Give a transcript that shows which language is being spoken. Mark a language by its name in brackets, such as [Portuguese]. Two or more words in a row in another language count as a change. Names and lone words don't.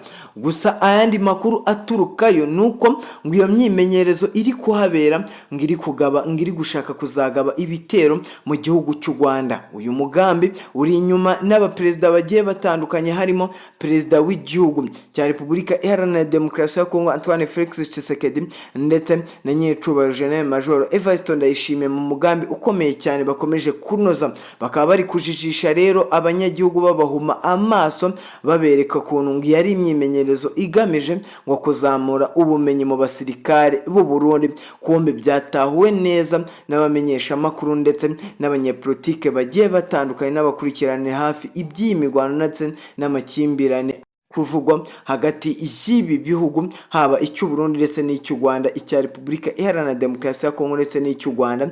[Kinyarwanda] Gusa ayandi makuru aturukayo nuko ngo iyo myimenyerezo iri kuhabera ngiri gushaka kuzagaba ibitero mu gihugu cy'u Rwanda. Uyu mugambi uri inyuma n'abaperezida bagiye batandukanye, harimo perezida w'igihugu cya Repubulika Iharanira Demokarasi ya Kongo Antoine Felix Tshisekedi ndetse na nyecubahiro General Major Evariste Ndayishimiye mu mugambi ukomeye cyane bakomeje kunoza. Bakaba bari kujijisha rero abanyagihugu babahuma amaso, babereka kuntu yari imyimenyerezo igamije ngo kuzamura ubumenyi mu basirikare b'u Burundi. Kumbe byatahuwe neza n'abamenyesha amakuru ndetse n'abanyepolitike bagiye batandukanye n'abakurikirane hafi iby'imigwano ndetse n'amakimbirane kuvugwa hagati y'ibi bihugu, haba icy'u Burundi ndetse n'icy'u Rwanda, icya Repubulika Iharanira Demokarasi ya Kongo ndetse n'icy'u Rwanda.